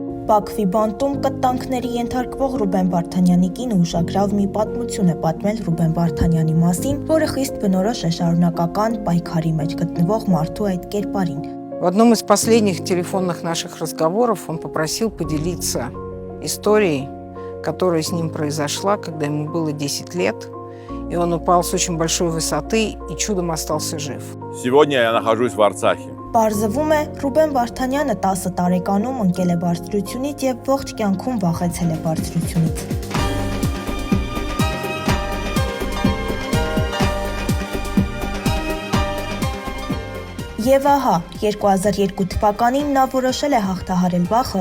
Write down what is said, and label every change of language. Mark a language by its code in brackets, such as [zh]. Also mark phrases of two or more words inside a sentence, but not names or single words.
[hy] Բաքվի բանտում կտանքների ենթարկվող Ռուբեն Վարդանյանի կինը ուշագրավ մի պատմություն է պատմել Ռուբեն Վարդանյանի մասին, որը խիստ բնորոշ է շարունակական պայքարի մեջ գտնվող մարդու այդ կերպարին։ [ru] В одном из последних телефонных наших разговоров он попросил поделиться историей, которая с ним произошла, когда ему было 10 лет, и он упал с очень большой высоты и чудом остался жив. Сегодня я нахожусь в Арцахе. [hy] Պարզվում է, Ռուբեն Վարդանյանը 10 տարեկանում ընկել է բարձրությունից եւ ողջ կյանքում վախեցել է բարձրությունից։ Եվ ահա, 2002 թվականին նա որոշել է հաղթահարել վախը